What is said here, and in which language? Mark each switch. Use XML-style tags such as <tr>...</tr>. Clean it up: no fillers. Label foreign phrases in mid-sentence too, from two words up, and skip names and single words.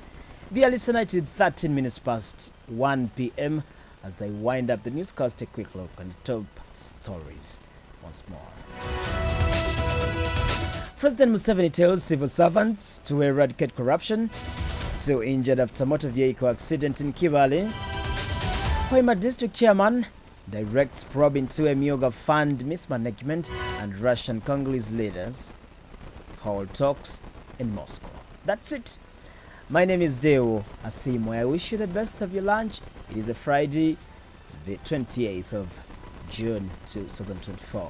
<en>Dear listener, it is 13 minutes past 1 p.m. As I wind up the newscast, a quick look on the top stories once more. President Museveni tells civil servants to eradicate corruption. 2 injured after motor vehicle accident in Kibale. Hoima district chairman directs probe into a Myoga fund mismanagement, and Russian Congolese leaders hold talks in Moscow. That's it. My name is Deo Asimo. I wish you the best of your lunch. It is a Friday, the 28th of June 2024.</en>